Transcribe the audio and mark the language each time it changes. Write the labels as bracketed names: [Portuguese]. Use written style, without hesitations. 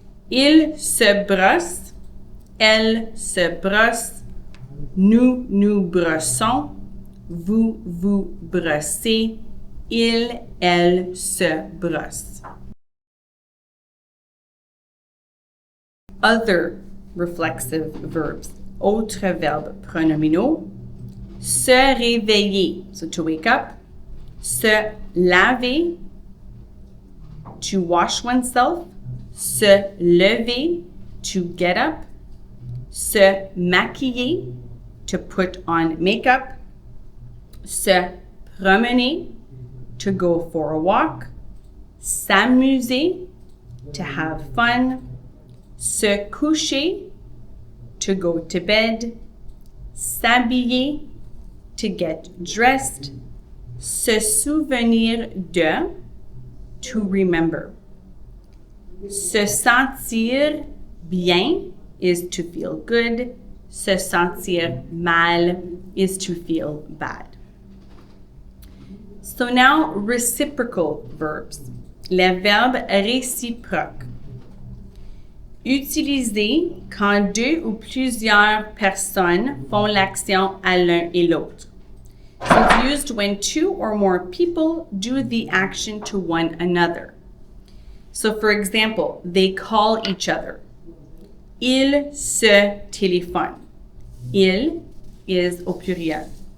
[French] Il se brosse, elle se brosse, nous nous brossons, vous vous brossez, il, elle se brosse. [English] Other reflexive verbs. [French] Autres verbes pronominaux. Se réveiller, [English] so to wake up. [French] Se laver, [English] to wash oneself. [French] Se lever, [English] to get up. [French] Se maquiller, [English] to put on makeup. [French] Se promener, [English] to go for a walk. [French] S'amuser, [English] to have fun. [French] Se coucher, [English] to go to bed. [French] S'habiller, [English] to get dressed. [French] Se souvenir de, [English] to remember. [French] Se sentir bien [English] is to feel good. [French] Se sentir mal [English] is to feel bad. So now reciprocal verbs. [French] Les verbes réciproques. Utilisés quand deux ou plusieurs personnes font l'action à l'un et l'autre. [English] So it's used when two or more people do the action to one another. So for example, they call each other. [French] Ils se téléphonent. Il is au pluriel.